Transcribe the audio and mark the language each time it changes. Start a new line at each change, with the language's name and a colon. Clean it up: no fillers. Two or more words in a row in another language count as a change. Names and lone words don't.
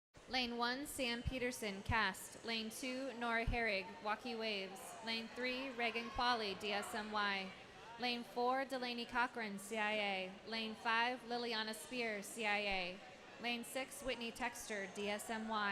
English: Lane 1, Sam Peterson, cast. Lane 2, Nora Herrig, walkie waves. Lane 3, Reagan Qualley, DSMY. Lane 4, Delaney Cochran, CIA. Lane 5, Liliana Spear, CIA. Lane 6, Whitney Texter, DSMY.